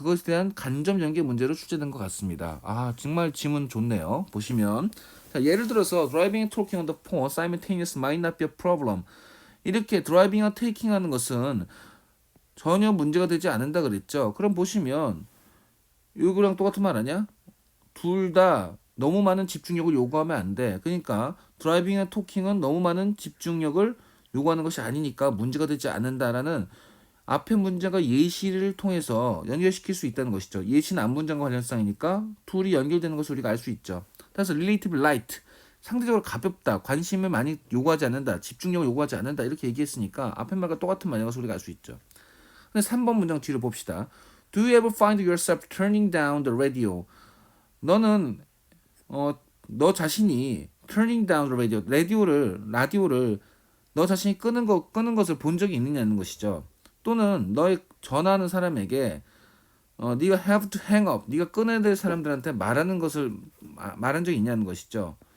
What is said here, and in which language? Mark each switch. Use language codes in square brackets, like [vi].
[ko] 그것에 대한 간접 연계 문제로 출제된 것 같습니다. 정말 지문 좋네요. [en] 보시면 자, 예를 들어서 driving and talking on the phone simultaneous might not be a problem. [ko] 이렇게 드라이빙과 테이킹 하는 것은 전혀 문제가 되지 않는다 그랬죠. 그럼 보시면 이거랑 똑같은 말 아니야? 둘 다 너무 많은 집중력을 요구하면 안 돼. 그러니까 드라이빙과 토킹은 너무 많은 집중력을 요구하는 것이 아니니까 문제가 되지 않는다라는 앞에 문제가 예시를 통해서 연결시킬 수 있다는 것이죠. 예시는 앞문장과 관련성이니까 둘이 연결되는 것을 우리가 알 수 있죠. 따라서 relatively light, 상대적으로 가볍다, 관심을 많이 요구하지 않는다, 집중력을 요구하지 않는다 이렇게 얘기했으니까 앞에 말과 똑같은 말이라서 우리가 알 수 있죠. 근데 3번 문장 뒤로 봅시다. [en] Do you ever find yourself turning down the radio? [ko] 너는 너 자신이 turning down the radio, 라디오를 너 자신이 끄는 것을 본 적이 있느냐는 것이죠. 또는 너의 전화하는 사람에게 네가 have to hang up, 네가 끊어야 될 사람들한테 말한 적이 있냐는 것이죠.